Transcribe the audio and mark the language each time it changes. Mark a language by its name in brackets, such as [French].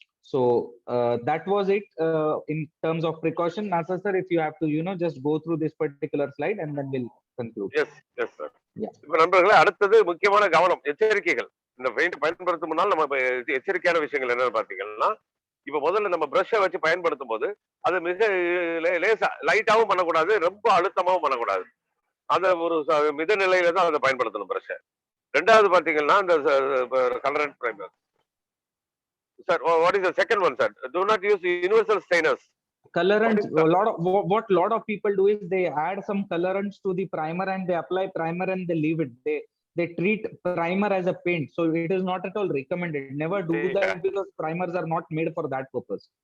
[English] So that was it in terms of precaution. Nasir sir, if you have to, you know, just go through this particular slide and then we'll conclude. Yes, yes, sir. Yeah. [Tamil] இப்ப நண்பர்களே, அடுத்தது முக்கியமான கவனம், எச்சரிக்கைகள். இந்த paint பயன்படுத்தும் முன்னால் நம்ம எச்சரிக்கையான விஷயங்கள் என்னன்னு பாத்தீங்கன்னா, இப்ப முதல்ல நம்ம பிரஷை வச்சு பயன்படுத்தும் போது அது மிக லேசா லைட்டாவும் பண்ணக்கூடாது, ரொம்ப அழுத்தமாவும் பண்ணக்கூடாது. அத ஒரு மித நிலையில தான் அதை பயன்படுத்தணும் பிரஷை. ரெண்டாவது பாத்தீங்கன்னா இந்த colourant primer. [English] Sir, what is the second one, sir? Do not use universal stainers. Colorants, what lot of people do is they add some colorants to the primer and they apply primer and they leave it. They treat primer as a paint, so it is not at all recommended. Never do that because primers are not made for that purpose.